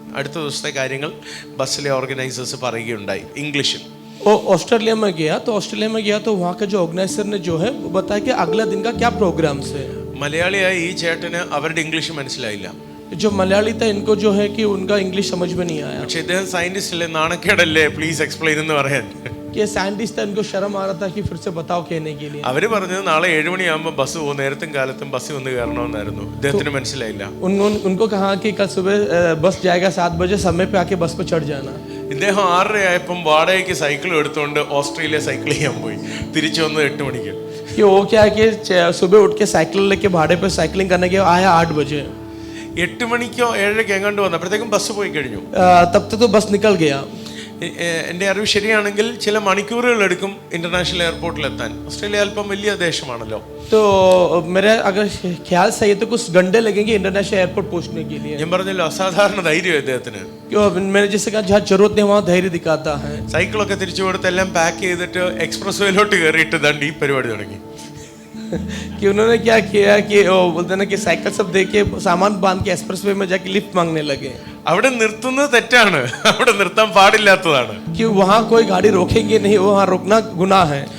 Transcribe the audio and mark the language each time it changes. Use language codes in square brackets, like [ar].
[ml] അടുത്ത ദിവസത്തെ കാര്യങ്ങൾ ബസ്സിലെ ഓർഗനൈസേഴ്സ് പറയുകയുണ്ടായി ഇംഗ്ലീഷിൽ. [hi] वो ऑस्ट्रेलिया में गया तो वहाँ का जो ऑर्गेनाइजर ने जो है वो बताया कि अगला दिन का क्या प्रोग्राम्स है. [ml] മലയാളിയായ ഈ ചേട്ടന് അവരുടെ ഇംഗ്ലീഷ് മനസ്സിലായില്ല. [hi] जो मलयाली था इनको जो है कि उनका इंग्लिश समझ में नहीं आया. [ml] പക്ഷേ ഇദ്ദേഹം സയന്റിസ്റ്റ് അല്ലേ, നാണക്കേടല്ലേ [en] please explain [ml] എന്ന് പറയാൻ. [hi] कि साइंटिस्ट था, इनको शर्म आ रहा था कि फिर से बताओ कहने के लिए. [ml] അവര് പറഞ്ഞത് നാളെ 7 മണിയാകുമ്പോൾ ബസ് പോകും, നേരത്തും കാലത്തും ബസ് വന്ന് കയറണമെന്നായിരുന്നു. ഇദ്ദേഹത്തിന് മനസ്സിലായില്ല. [hi] उनको कहा कि कल सुबह बस जाएगा 7 बजे, समय पे आके बस पे चढ़ जाना. [ml] ഇദ്ദേഹം 6:30 ആയപ്പം വാടകയ്ക്ക് സൈക്കിൾ എടുത്തുകൊണ്ട് ഓസ്ട്രേലിയ സൈക്കിൾ ചെയ്യാൻ പോയി. തിരിച്ചു വന്നത് 8 മണിക്ക്. [hi] कि वो क्या है कि सुबह उठ के साइकिल लेके भाड़े पे साइकिलिंग करने के आया 8 बजे. [ml] 8 മണിക്കോ 7:30 എങ്ങാണ്ട് വന്നപ്പോഴത്തേക്കും ബസ് പോയി കഴിഞ്ഞു. [hi] तब तक तो बस निकल गया. [ml] എൻ്റെ അറിവ് ശരിയാണെങ്കിൽ ചില മണിക്കൂറുകൾ എടുക്കും ഇന്റർനാഷണൽ എയർപോർട്ടിലെത്താൻ. ഓസ്ട്രേലിയ അല്പം വലിയ ദേശമാണല്ലോ. [hi] तो मेरा अगर ख्याल सही है तो कुछ घंटे लगेंगे इंटरनेशनल एयरपोर्ट पहुंचने के लिए. [ml] ഞാൻ പറഞ്ഞല്ലോ അസാധാരണ ധൈര്യം അദ്ദേഹത്തിന്. [hi] क्यों मैंने जैसे कहा जहाँ जरूरत नहीं वहाँ धैर्य दिखाता है. [ml] സൈക്കിളൊക്കെ തിരിച്ചു കൊടുത്ത് എല്ലാം പാക്ക് ചെയ്തിട്ട് എക്സ്പ്രസ് വേയിലോട്ട് കയറിയിട്ട് ദണ്ട് ഈ പരിപാടി തുടങ്ങി. [hi] कि उन्होंने क्या किया कि बोलते ना कि साइकिल सब दे के सामान बांध के एक्सप्रेस वे में जाके लिफ्ट मांगने लगे. [ml] അവിടെ നിർത്തുന്നത് തെറ്റാണ്, അവിടെ നിർത്താൻ പാടില്ലാത്തതാണ്. [hi] कि वहाँ कोई गाड़ी रोकेंगे नहीं, वहाँ रोकना गुनाह है.